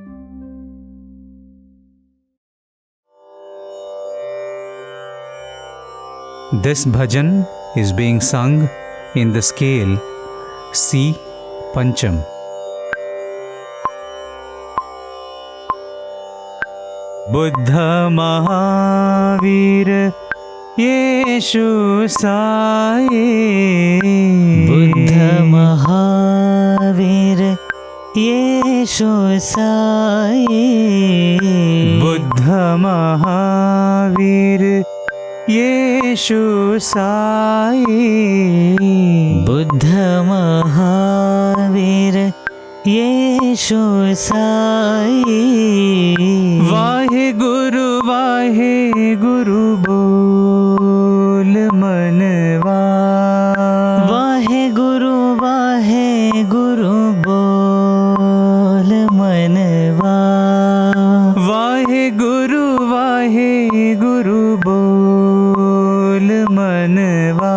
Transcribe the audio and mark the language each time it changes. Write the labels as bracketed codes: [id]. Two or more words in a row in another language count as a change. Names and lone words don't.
[en] This bhajan is being sung in the scale C Pancham. [hi] Buddha Mahavir Yesu Sai. Buddha Mahavir Yesu Sai. Buddha Mahavir Yesu Sai. Buddha Mahavir Yesu Sai. वाहे गुरु बोल मनवा. वाहे गुरु बोल मनवा. वाहे गुरु बोल मनवा.